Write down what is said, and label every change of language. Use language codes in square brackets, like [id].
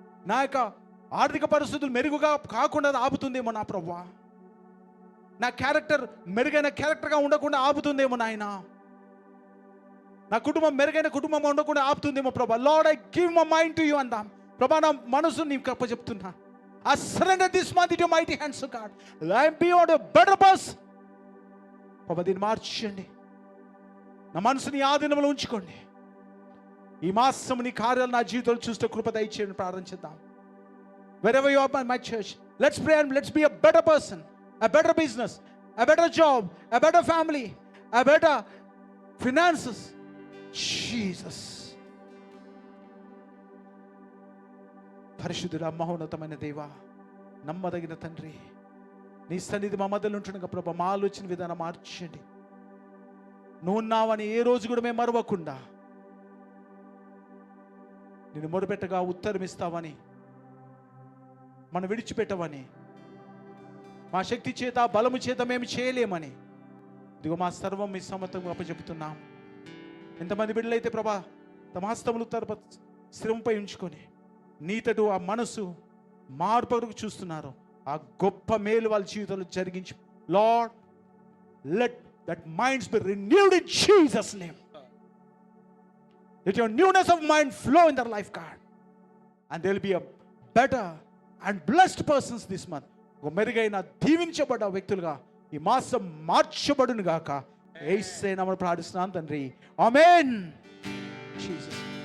[te] నా యొక్క ఆర్థిక పరిస్థితులు మెరుగుగా కాకుండా ఆపుతుందేమో నా ప్రభా. నా క్యారెక్టర్ మెరుగైన క్యారెక్టర్గా ఉండకుండా ఆపుతుందేమో నాయన. నా కుటుంబం మెరుగైన కుటుంబంగా ఉండకుండా ఆపుతుందేమో ప్రభా. [en] Lord I give my mind to you [te] అందాం ప్రభా. నా మనసు నీకు అప్పచెప్తున్నా. [en] I surrender this month into your mighty hands, O God. I am beyond a better person. [te] ప్రభా దీన్ని మార్చండి. నా మనసుని ఆధీనంలో ఉంచుకోండి. ఈ మాసం నీ కార్యాలు నా జీవితంలో చూస్తే కృప దయచేయండి ప్రార్థించుదాం. [en] Wherever you are in my church, let's pray and let's be a better person, a better business, a better job, a better family, a better finances. Jesus. [te] పరిశుద్ధుడా, మహోన్నతమైన దేవా, నమ్మదగిన తండ్రి, నీ సన్నిధి మా మధ్యలో ఉంటుండగా ప్రభా మా ఆలోచన విధానం మార్చండి. నువ్వు ఉన్నావని ఏ రోజు కూడా మేము మరవకుండా, నేను మొరపెట్టగా ఉత్తరం ఇస్తావని, మనం విడిచిపెట్టవని, మా శక్తి చేత బలము చేత మేము చేయలేమని, ఇదిగో మా సర్వం మీ సమర్థం అప్పచెప్తున్నాం. ఎంతమంది బిడ్డలైతే ప్రభా తమ హస్తములు స్థిరంపై ఉంచుకొని నీతడు ఆ మనసు మార్పుకు చూస్తున్నారు, ఆ గొప్ప మేలు వాళ్ళ జీవితంలో జరిగించి, [en] Lord let that minds be renewed in Jesus name. Let your newness of mind flow in their life, God, and they will be a better and blessed persons this month. [te] ఒక మెరుగైన దీవించబడ్డ వ్యక్తులుగా ఈ మాసం మార్చబడును గాక. యేసు నామములో ప్రార్థిస్తున్నాను తండ్రి, ఆమేన్. జీసస్.